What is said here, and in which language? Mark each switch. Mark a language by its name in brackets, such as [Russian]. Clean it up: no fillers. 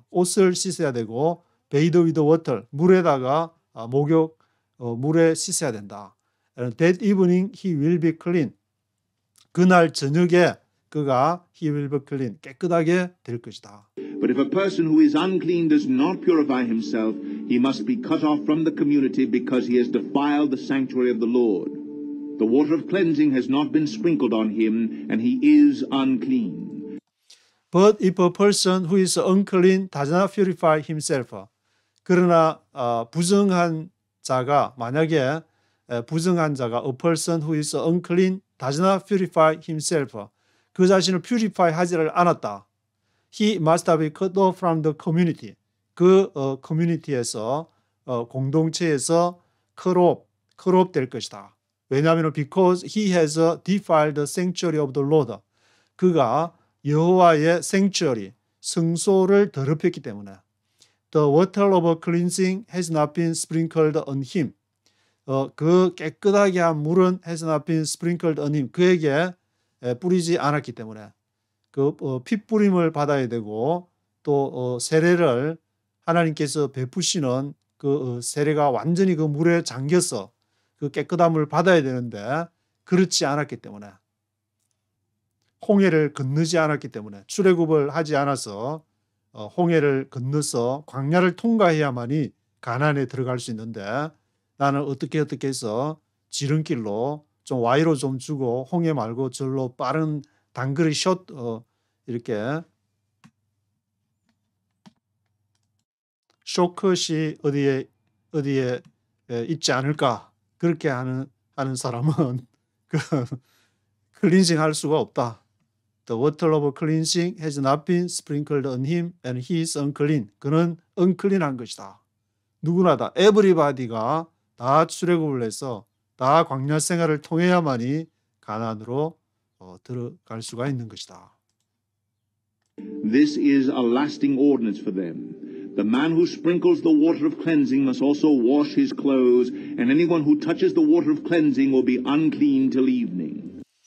[Korean] 옷을 씻어야 되고 [English] bathe with water, [Korean] 물에다가 물에 씻어야 된다. [English] And that evening he will be clean. [Korean] 그날 저녁에 그가 [English] he will be clean, [Korean] 깨끗하게 될 것이다. [English] But if a person who is unclean does not purify himself, he must be cut off from the community because he has defiled the sanctuary of the Lord. The water of cleansing has not been sprinkled on him, and he is unclean. But if a person who is unclean does not purify himself, [Korean] 그러나 부정한 자가 만약에 부정한 자가 [English] a person who is unclean does not purify himself, [Korean] 그 자신을 purify 하지를 않았다. [English] He must be cut off from the community. [Korean] 그 community에서 공동체에서 cut off 될 것이다. 왜냐하면 [English] because he has defiled the sanctuary of the Lord. [Korean] 그가 여호와의 sanctuary, 성소를 더럽혔기 때문에. [English] The water of cleansing has not been sprinkled on him. [Korean] 그 깨끗하게 한 물은 [English] has not been sprinkled on him. [Korean] 그에게 뿌리지 않았기 때문에. 핏뿌림을 받아야 되고 또 세례를 하나님께서 베푸시는 그 세례가 완전히 그 물에 잠겨서 그 깨끗함을 받아야 되는데 그렇지 않았기 때문에, 홍해를 건너지 않았기 때문에, 출애굽을 하지 않아서 홍해를 건너서 광야를 통과해야만이 가나안에 들어갈 수 있는데, 나는 어떻게 해서 지름길로 좀 Y로 좀 주고 홍해 말고 절로 빠른 단거리 이렇게 쇼컷이 어디에 있지 않을까, 그렇게 하는 사람은 클린징 할 수가 없다. [English] The water of cleansing has not been sprinkled on him and he is unclean. [Korean] 그는 unclean한 것이다. 누구나 다, 에브리바디가 다 출애굽을 해서 다 광야 생활을 통해야만이 가나안으로 들어갈 수가 있는 것이다. [English] This is a lasting ordinance for them. The man who sprinkles the water of cleansing must also wash his clothes, and anyone who touches the water of cleansing will be unclean till evening.